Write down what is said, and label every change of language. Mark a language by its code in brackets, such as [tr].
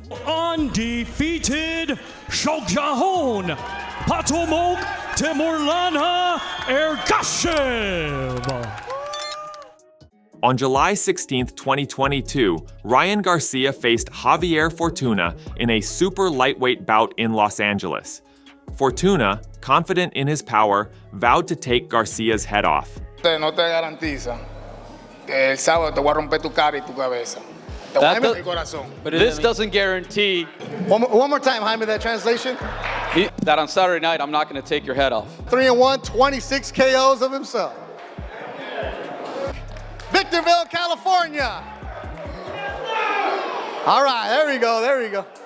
[en] Undefeated Shogjahon Patomok Temurlana Ergashev. On July 16, 2022, Ryan Garcia faced Javier Fortuna in a super lightweight bout in Los Angeles. Fortuna, confident in his power, vowed to take Garcia's head off. [es] No te garantiza que el sábado te voy a romper tu cara y tu cabeza. Te voy a romper el corazón. [en] But this doesn't guarantee. One more time, Jaime, that translation. That on Saturday night, I'm not going to take your head off. 3-1, 26 KOs of himself. Victorville, California. All right, there we go, there we go.